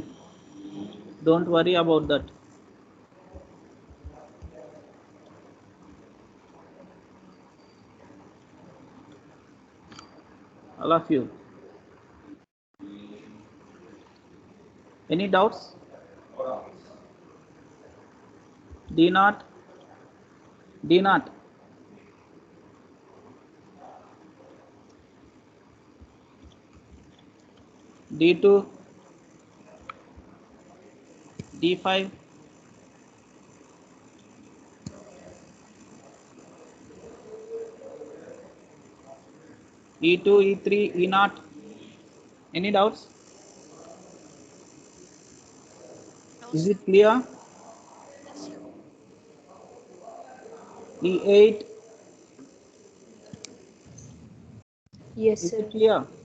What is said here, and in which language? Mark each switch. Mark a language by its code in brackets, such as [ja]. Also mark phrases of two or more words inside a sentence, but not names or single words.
[en] Don't worry about that. All of you. Any doubts? D not. D not. D2. D5. E2, E3, E naught. Any doubts? No, Is sir. it clear? Yes, sir. E8. Yes, Is sir. it clear?